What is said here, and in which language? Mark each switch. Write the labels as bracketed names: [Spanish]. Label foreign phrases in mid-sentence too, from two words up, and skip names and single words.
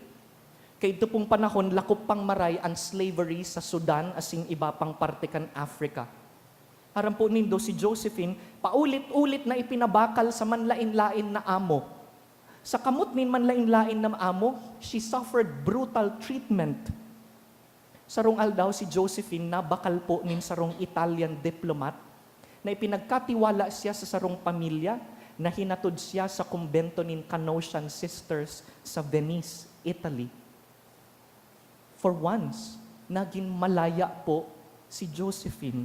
[Bikol] Kaya ito pong panahon, lakop pang maray ang slavery sa Sudan asing iba pang parte kan Africa. Aram po nindo si Josephine, paulit-ulit na ipinabakal sa manlain-lain na amo. Sa kamot nin manlain-lain na amo, [English] she suffered brutal treatment. [Bikol] Sarong aldaw si Josephine nabakal po nin sarong [English] Italian diplomat [Bikol] na ipinagkatiwala siya sa sarong pamilya na hinatod siya sa kumbento nin Canossian Sisters sa Venice, Italy. [English] For once, [Bikol] naging malaya po si Josephine.